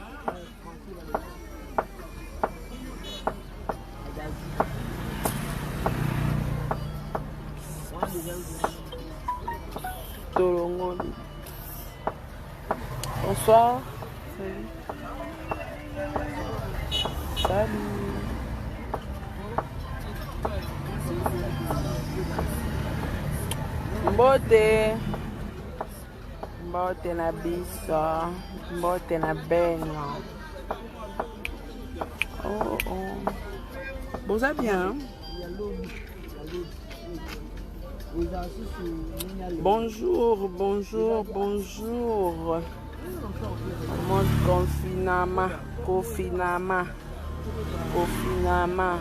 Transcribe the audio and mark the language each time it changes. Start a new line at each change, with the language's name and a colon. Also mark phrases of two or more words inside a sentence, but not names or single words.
French: Bonsoir. Salut. Salut.
Lingala: Mbote. Mbote na biso. Mbote na beno.
French: Oh oh. Vous allez bien? Bonjour, bonjour, bonjour. Mode confinement, confinement, confinement.